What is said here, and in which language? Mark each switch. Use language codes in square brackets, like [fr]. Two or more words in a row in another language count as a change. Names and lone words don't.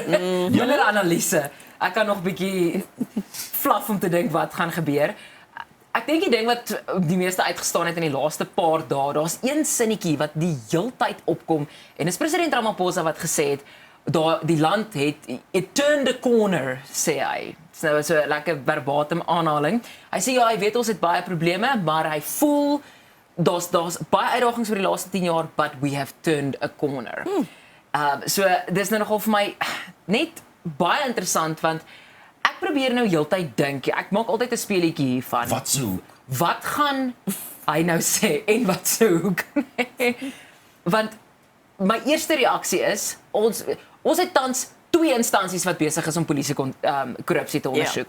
[af] Minder analise. Ek kan nog 'n bietjie flaf om te dink wat gaan gebeur. Ek dink die ding wat die meeste uitgestaan het in die laaste paar dae, daar's een sinnetjie wat die heeltyd opkom en dis president Ramaphosa wat gesê het die land het [en] it turned a corner, [af] sê hy. So lekker verbatim aanhaling. Hy sê ja, hy weet ons het baie probleme, maar hy voel daar's baie uitdagings vir die laaste 10 jaar, [en] but we have turned a corner. [af] So dis nou nogal vir my net baie interessant want ek probeer nou heeltyd dink. Ek maak altyd 'n speletjie hiervan. Wat se hoek? Wat gaan hy nou sê en wat se hoek? Want my eerste reaksie is ons het tans 2 instansies wat besig is om polisie korrupsie te ondersoek.